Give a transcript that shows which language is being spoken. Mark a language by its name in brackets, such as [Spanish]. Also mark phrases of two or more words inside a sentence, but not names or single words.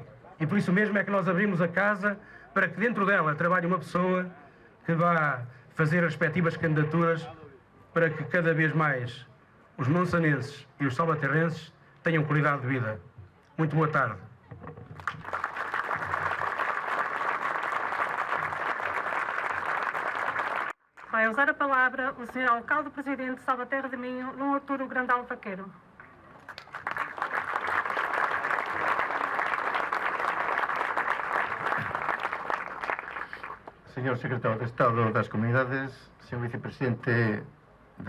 [Portuguese] E por isso mesmo é que nós abrimos a casa para que dentro dela trabalhe uma pessoa que vá fazer as respectivas candidaturas para que cada vez mais os monsanenses e os salvaterrenses tenham qualidade de vida. Muito boa tarde. Vai usar a palavra o Sr. Alcalde-Presidente de Salvaterra de Minho, Dom Arturo Grandal Vaqueiro. [Galician] Señor Secretario de Estado das Comunidades, señor Vicepresidente da